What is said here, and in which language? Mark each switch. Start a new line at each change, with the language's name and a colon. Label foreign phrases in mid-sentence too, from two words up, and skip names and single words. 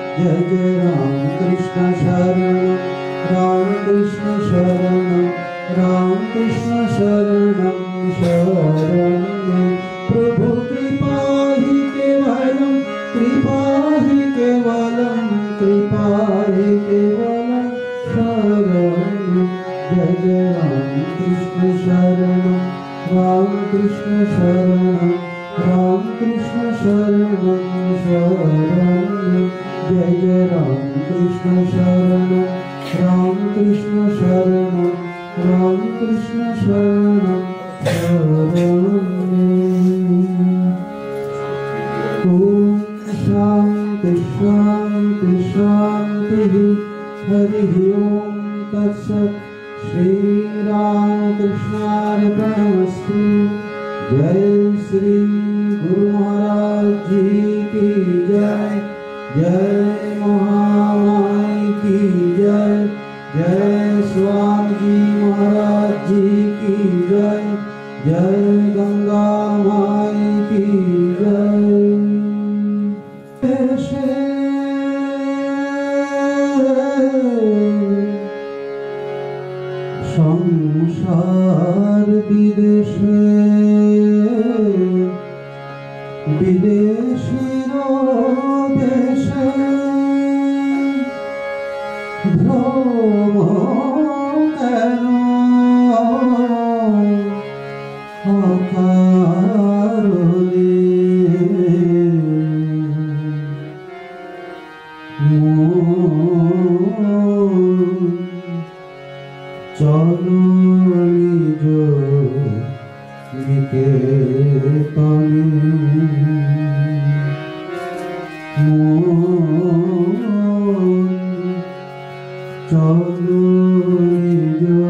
Sanskrit: जय जय राम कृष्ण शरणं राम कृष्ण शरणं राम कृष्ण शरणं शरण्ये प्रभु कृपा ही केवलं कृपा ही केवलं शरण्ये जय जय राम कृष्ण शरणं राम कृष्ण शरणं राम कृष्ण शरणं शरण्ये जय जय राम कृष्ण शरणं राम कृष्ण शरणं राम कृष्ण शरणं शरण्ये ओम शांति शांति शांति हरि ओम तत्सत् श्री राम कृष्णार्पणमस्तु
Hindi: जय श्री गुरु महाराज जी की जय जय महामाई की जय जय स्वामी जी महाराज जी की जय जय गंगा माई की जय
Bangla: সংসার বিদেশে বিদেশীর দেশে ভ্রম কেন अकारणে চলো নিজ নিকেতনে চলো নিজ